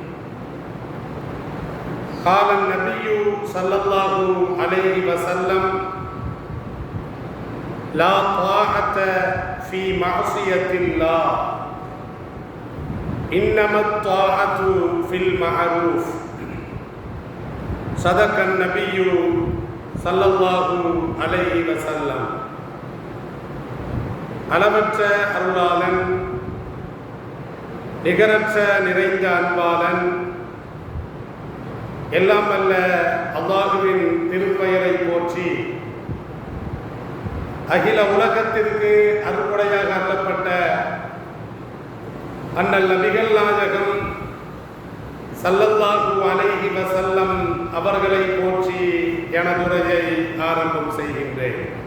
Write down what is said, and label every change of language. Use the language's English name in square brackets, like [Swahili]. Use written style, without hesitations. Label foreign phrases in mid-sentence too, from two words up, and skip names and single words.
[Arabic] قال النبي صلى الله عليه وسلم: لا طاعة في معصية الله، إنما الطاعة في المعروف. صدق النبي صلى الله عليه وسلم. [Tamil] அளவற்ற அருளாளன், நிகரற்ற நிறைந்த அன்பாளன், எல்லாம் வல்ல அல்லாஹுவின் திருப்பெயரை போற்றி அகில உலகத்திற்கு அருள்படையாக அருளப்பட்ட அண்ணல் நபிகள் நாயகம் [Arabic] صلى الله عليه وسلم [Tamil] அவர்களை போற்றி எனது உரையை ஆரம்பம் செய்கின்றேன்.